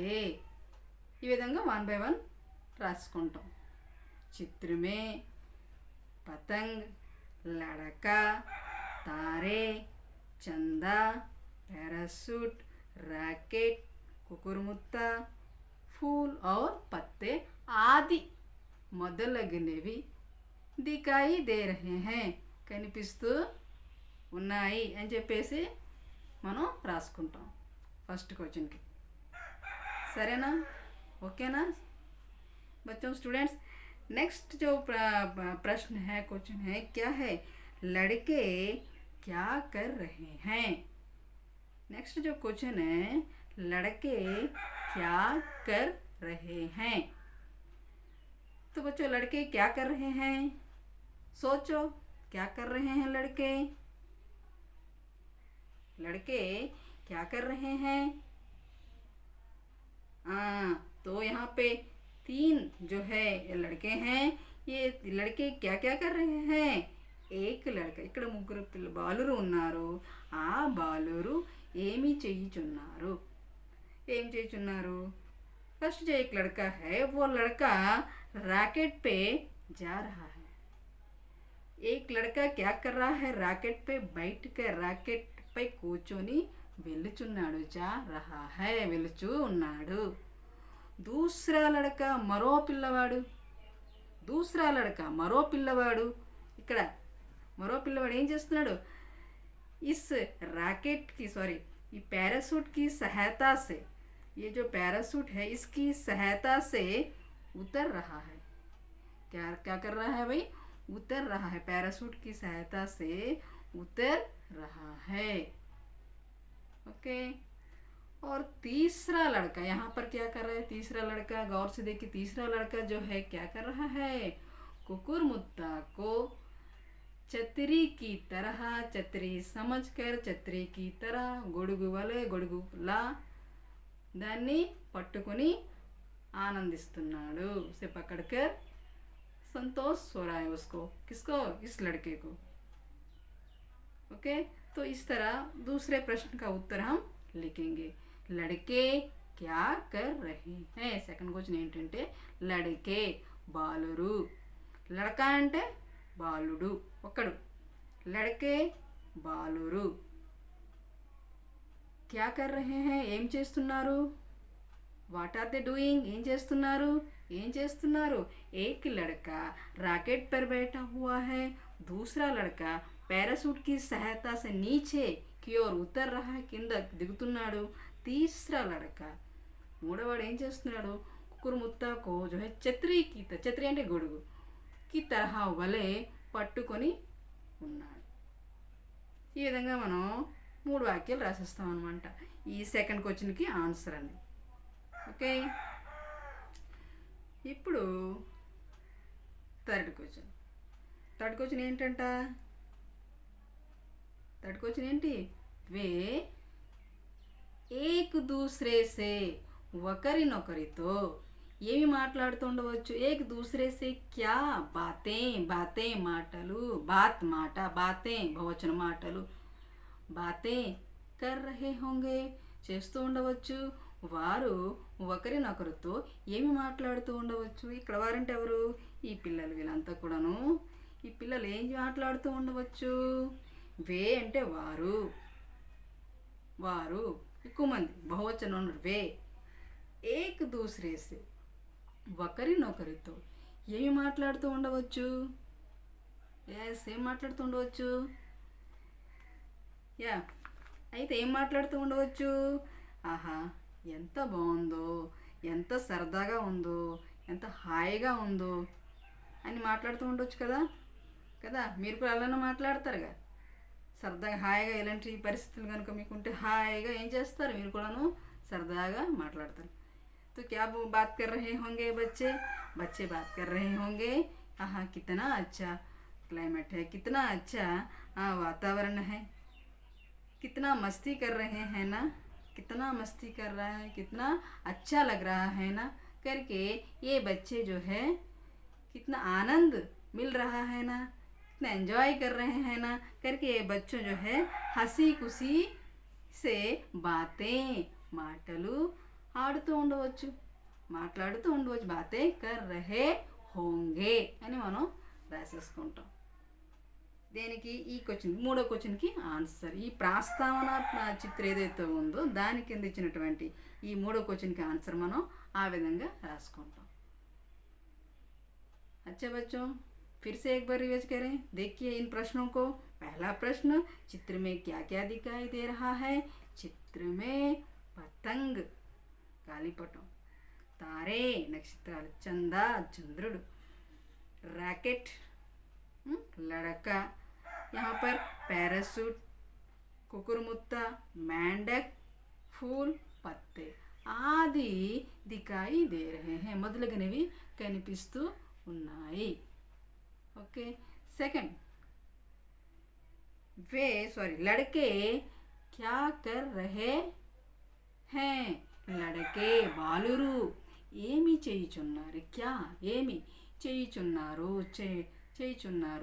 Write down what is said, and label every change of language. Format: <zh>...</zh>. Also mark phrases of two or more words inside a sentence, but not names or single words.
<te>ఈ విధంగా 1 by 1 రాసుకుంటాం.</te> <hi>चित्र में पतंग, लड़का, तारे, चंदा, पैराशूट, रैकेट, कुकुरमुत्ता, फूल और पत्ते आदि మొదలగునవి दिखाई दे रहे है,</hi> <te>కనిపిస్తూ ఉన్నాయి అని చెప్పేసి మనం రాసుకుంటాం</te> <en>first questionకి.</en> <te>సరేనా? ఓకేనా बच्चों?</te> <hi>स्टूडेंट्स, नेक्स्ट जो प्रश्न है, क्वेश्चन है, क्या है? लड़के क्या कर रहे हैं. नेक्स्ट जो क्वेश्चन है, लड़के क्या कर रहे हैं. तो बच्चों लड़के क्या कर रहे हैं? सोचो, क्या कर रहे हैं लड़के? लड़के क्या कर रहे हैं? तो यहाँ पे 3 जो है लड़के हैं. ये लड़के क्या क्या कर रहे हैं? एक लड़का,</hi> <te>ఇక్కడ ముగ్గురు బాలురు ఉన్నారు. ఆ బాలురు ఏమి చేయుచున్నారు? ఏం చేయుచున్నారు?</te> <hi>फर्स्ट जो एक लड़का है, वो लड़का रैकेट पे जा रहा है. एक लड़का क्या कर रहा है? रैकेट पे बैठ कर रैकेट पे</hi> <te>కూర్చొని వెలుచున్నాడు.</te> <hi>जा रहा है,</hi> <te>వెలుచు ఉన్నాడు.</te> <hi>दूसरा लड़का</hi> <te>మరో పిల్లవాడు.</te> <hi>दूसरा लड़का</hi> <te>మరో పిల్లవాడు. ఇక్కడ మరో పిల్లవాడు ఏం చేస్తున్నాడు?</te> <hi>इस रैकेट की ये पैराशूट की सहायता से, ये जो पैराशूट है इसकी सहायता से उतर रहा है. क्या क्या कर रहा है भाई? उतर रहा है. पैराशूट की सहायता से उतर रहा है. ओके. और तीसरा लड़का यहाँ पर क्या कर रहा है? तीसरा लड़का गौर से देखिए, तीसरा लड़का जो है क्या कर रहा है? कुकुरमुत्ता को छतरी की तरह, छतरी समझकर छतरी की तरह</hi> <te>గొడుగు వలె గొడుగులా దాన్ని పట్టుకొని ఆనందిస్తున్నాడు.</te> <hi>से पकड़कर संतोष हो रहा है उसको. किसको? इस लड़के को. ओके. तो इस तरह दूसरे प्रश्न का उत्तर हम लिखेंगे. लड़के क्या कर रहे हैं.</hi> <en>second question</en> <te>ఏంటంటే లड़के బాలురు. లడక అంటే బాలుడు ఒకడు.</te> <hi>లड़के బాలురు क्या कर रहे हैं?</hi> <te>ఏం చేస్తున్నారు?</te> <en>what are they doing?</en> <te>ఏం చేస్తున్నారు?</te> <hi>एक लड़का रैकेट पर बैठा हुआ है. दूसरा लड़का पैराशूट की सहायता से नीचे की ओर उतर रहा है,</hi> <te>కింద దిగుతున్నాడు.</te> <hi>तीसरा लड़का</hi> <te>మూడోవాడు ఏం చేస్తున్నాడు కుకురుముత్తాకు</te> <hi>जो है</hi> <te>ఛత్రీ की ఛత్రీ అంటే గొడుగు కి తరహా వలె పట్టుకొని ఉన్నాడు. ఈ విధంగా మనం 3 వాక్యాలు రాసేస్తాం అనమాట. ఈ</te> <en>second questionకి answer</en> <te>అండి. ఓకే, ఇప్పుడు</te> <en>third question</en> <te>ఏంటంట?</te> <en>third question</en> <te>ఏంటి?</te> <hi>वे एक दूसरे से</hi> <te>ఒకరినొకరితో ఏమి మాట్లాడుతూ ఉండవచ్చు?</te> <hi>एक दूसरे से क्या बातें మాటలు, బాతే బహువచన మాటలు, बातें कर रहे होंगे</hi> <te>చేస్తూ ఉండవచ్చు. వారు ఒకరినొకరితో ఏమి మాట్లాడుతూ ఉండవచ్చు? ఇక్కడ వారంటే ఎవరు? ఈ పిల్లలు, వీళ్ళంతా కూడాను. ఈ పిల్లలు ఏం మాట్లాడుతూ ఉండవచ్చు? వే అంటే వారు ఎక్కువ మంది, బహువచనం ఉన్నారు.</te> <hi>वे एक दूसरे से</hi> <te>ఒకరినొకరితో ఏమి మాట్లాడుతూ ఉండవచ్చు? ఏం మాట్లాడుతూ ఉండవచ్చు? అయితే ఏం మాట్లాడుతూ ఉండవచ్చు? ఆహా, ఎంత బాగుందో, ఎంత సరదాగా ఉందో, ఎంత హాయిగా ఉందో అని మాట్లాడుతూ ఉండవచ్చు కదా. మీరు కూడా అలానే మాట్లాడతారుగా, సరదాగా హాయిగా. ఇలాంటి పరిస్థితులు కనుక మీకుంటే హాయిగా ఏం చేస్తారు? మీరు కూడాను సరదాగా మాట్లాడతారు.</te> <hi>तो क्या बात कर रहे होंगे बच्चे बात कर रहे होंगे, हाँ कितना अच्छा क्लाइमेट है, कितना अच्छा वातावरण है, कितना मस्ती कर रहे हैं ना, कितना मस्ती कर रहा है, कितना अच्छा लग रहा है ना करके ये बच्चे जो है कितना आनंद मिल रहा है ना, कितना एंजॉय कर रहे हैं ना करके ये बच्चों जो है हंसी खुशी से बातें</hi> <te>మాటలు ఆడుతూ ఉండవచ్చు, మాట్లాడుతూ ఉండవచ్చు.</te> <hi>बातें कर रहे होंगे</hi> <te>అని మనం రాసేసుకుంటాం. దేనికి? ఈ క్వశ్చన్, మూడో క్వశ్చన్కి ఆన్సర్. ఈ ప్రస్తావన చిత్రం ఏదైతే ఉందో దాని కింద ఇచ్చినటువంటి ఈ మూడో క్వశ్చన్కి ఆన్సర్ మనం ఆ విధంగా రాసుకుంటాం.</te> <hi>अच्छा बच्चों, फिर से एक बार रिवाइज करें. देखिए इन प्रश्नों को. पहला प्रश्न, चित्र में क्या क्या दिखाई दे रहा है? चित्र में पतंग, गालिपटం, तारे, नक्षत्राలు, चंदा, चंद्रुడు, रैकेट, लड़का, यहाँ पर पैरासूट, कुकुरमुत्ता, मेंढक, फूल, पत्ते आदि दिखाई दे रहे हैं.</hi> <te>మొదలగునవి కనిపిస్తూ ఉన్నాయి.</te> <hi>ओके, सेकंड, लड़के क्या कर रहे हैं?</hi> <te>लड़के బాలురు ఏమి చేయుచున్నారు? క్యా ఏమి చేయుచున్నారు? చేయుచున్నారు.</te>